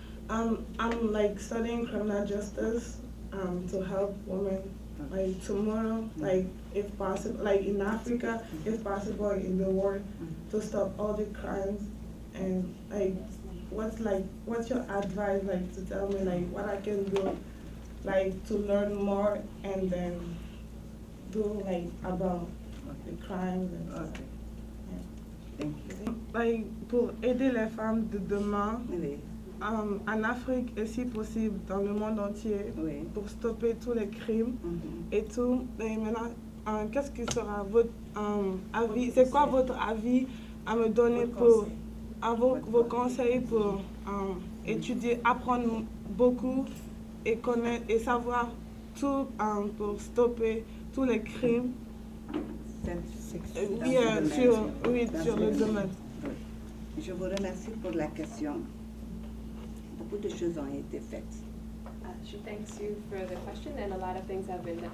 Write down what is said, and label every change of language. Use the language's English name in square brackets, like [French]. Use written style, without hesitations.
[English] I'm studying criminal justice to help women tomorrow, if possible, in Africa, if possible, in the world, to stop all the crimes. And what's your advice to tell me what I can do to learn more and then do about the crimes and stuff. Thank you. [French] Pour aider les femmes de demain, en Afrique et si possible dans le monde entier, pour stopper tous les crimes et tout. Et maintenant, qu'est-ce qui sera votre avis? C'est quoi votre avis à me donner pour vos conseils pour étudier, apprendre beaucoup et connaître et savoir tout pour stopper tous les crimes? Sur le domaine. Je vous remercie pour la question. Beaucoup de choses ont été faites. [English] She thanks you for the question, and a lot of things have been done.